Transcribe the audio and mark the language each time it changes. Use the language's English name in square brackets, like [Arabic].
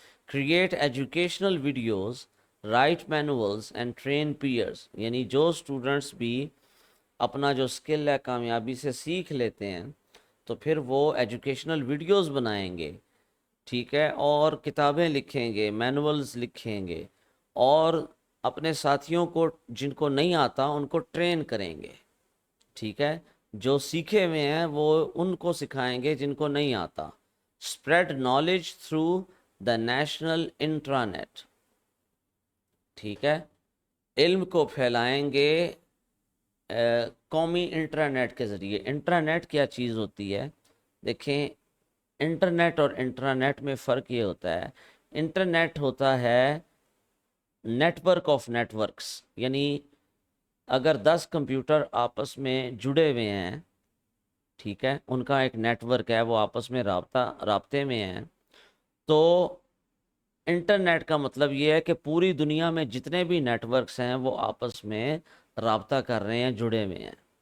[English] create educational videos, write manuals and train peers, [Urdu] یعنی جو students بھی اپنا جو اسکل ہے کامیابی سے سیکھ لیتے ہیں تو پھر وہ ایجوکیشنل ویڈیوز بنائیں گے. ٹھیک ہے، اور کتابیں لکھیں گے، مینولز لکھیں گے، اور اپنے ساتھیوں کو جن کو نہیں آتا ان کو ٹرین کریں گے. ٹھیک ہے، جو سیکھے ہوئے ہیں وہ ان کو سکھائیں گے جن کو نہیں آتا. [English] Spread knowledge through the national intranet. [Urdu] ٹھیک ہے، علم کو پھیلائیں گے قومی انٹرانیٹ کے ذریعے. انٹرانیٹ کیا چیز ہوتی ہے؟ دیکھیں، انٹرنیٹ اور انٹرانیٹ میں فرق یہ ہوتا ہے، انٹرنیٹ ہوتا ہے net work of net works, یعنی اگر 10 کمپیوٹر آپس میں جڑے ہوئے ہیں، ٹھیک ہے، ان کا ایک نیٹ ورک ہے، وہ آپس میں رابطے میں ہیں، تو انٹرنیٹ کا مطلب یہ ہے کہ پوری دنیا میں جتنے بھی نیٹ ورکس ہیں وہ آپس میں رابطہ کر رہے ہیں، جڑے ہوئے ہیں.